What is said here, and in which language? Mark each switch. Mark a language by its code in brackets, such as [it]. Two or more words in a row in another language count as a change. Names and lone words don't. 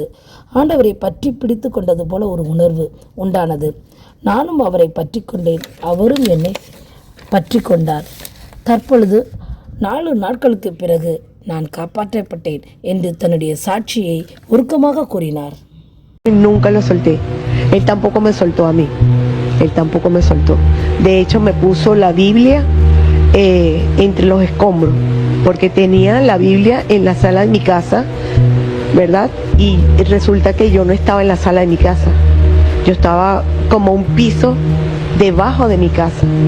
[ta] ஆண்டவரை பற்றி பிடித்து கொண்டது போல ஒரு உணர்வு உண்டானது. நானும் அவரை பற்றி கொண்டேன், அவரும் என்னை பற்றி கொண்டார். தற்பொழுது 4 நாட்களுக்கு பிறகு நான் காப்பாற்றப்பட்டேன் என்று தன்னுடைய சாட்சியை உருக்கமாக கூறினார். [es] Nunca lo solté. Él tampoco me soltó a mí. Él tampoco me soltó. De hecho, me puso la Biblia entre los escombros, porque tenía la Biblia en la sala de mi casa, ¿verdad? Y resulta que yo no estaba en la sala de mi casa. Yo estaba como un piso debajo de mi casa.